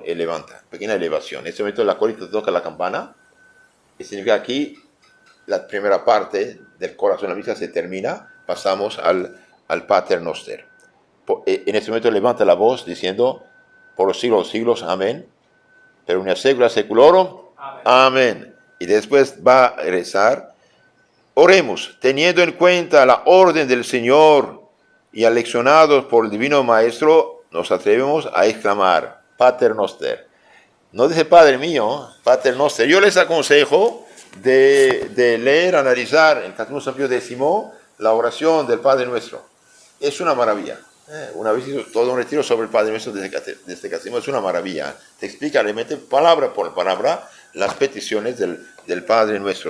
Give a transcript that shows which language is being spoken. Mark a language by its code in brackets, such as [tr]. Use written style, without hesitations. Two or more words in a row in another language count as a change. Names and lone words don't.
[es] Él levanta, pequeña elevación. En este momento la corita toca la campana, y significa aquí la primera parte del corazón de la misa se termina, pasamos al Pater Noster. En este momento levanta la voz diciendo: por los siglos de los siglos, amén. [la] Per una secula seculorum, [es] amén. Y después va a rezar: oremos, teniendo en cuenta la orden del Señor y aleccionados por el Divino Maestro, nos atrevemos a exclamar: Pater Noster. No dice Padre mío, Pater Noster. Yo les aconsejo de leer, analizar en Catecismo San Pío X la oración del Padre Nuestro. Es una maravilla. Una vez hizo todo un retiro sobre el Padre Nuestro de este Catecismo, es una maravilla. Te explica realmente palabra por palabra las peticiones del Padre Nuestro.